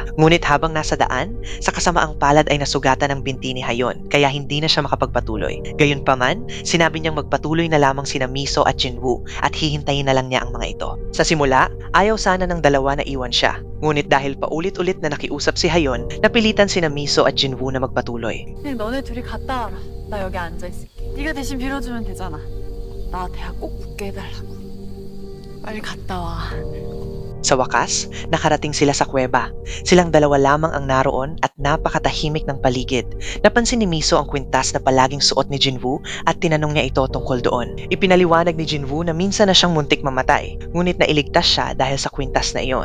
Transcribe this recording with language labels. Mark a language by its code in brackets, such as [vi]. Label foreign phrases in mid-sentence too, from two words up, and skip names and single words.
[tl] Ngunit habang nasa daan, sa kasamaang palad ay nasugatan ng binti ni Hayon, kaya hindi na siya makapagpatuloy. Gayunpaman, sinabi niyang magpatuloy na lamang sina Miso at Jinwoo at hihintayin na lang niya ang mga ito. Sa simula, ayaw sana ng dalawa na iwan siya. Ngunit dahil paulit-ulit na nakiusap si Hayon, napilitan sina Miso at Jinwoo na magpatuloy. [ko] 그냥 너네 둘이 갔다 와라. 나 여기 앉아 있을게. 네가 대신 빌어주면 되잖아. 나 대학 꼭 붙게 해달라고. 빨리 갔다 와. [tl] Sa wakas, nakarating sila sa kuweba. Silang dalawa lamang ang naroon at napakatahimik ng paligid. Napansin ni Miso ang kwintas na palaging suot ni Jinwoo at tinanong niya ito tungkol doon. Ipinaliwanag ni Jinwoo na minsan na siyang muntik mamatay, ngunit nailigtas siya dahil sa kwintas na iyon.